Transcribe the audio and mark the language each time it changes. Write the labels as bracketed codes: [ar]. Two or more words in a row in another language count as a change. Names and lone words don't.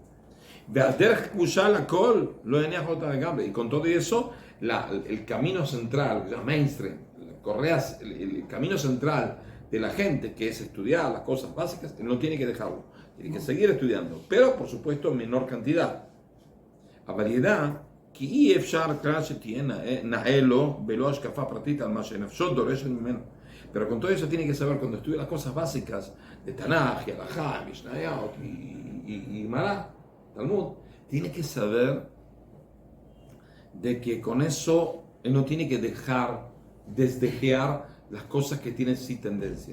[es] Y con todo eso, el camino central, el mainstream, el camino central de la gente, que es estudiar las cosas básicas, no tiene que dejarlo, tiene que seguir estudiando, pero por supuesto en menor cantidad. [he] אבל ידע כי אי אפשר כלל שתהיה נאה לו בלא השקפה פרטית על מה שנפשו דורשת ממנו. [es] Pero con todo eso tiene que saber cuando estudia las cosas básicas de Tanaj, y Alajá, Mishnayot y Mará, Talmud, tiene que saber de que con eso él no tiene que desdejear las cosas que tienen sí tendencia.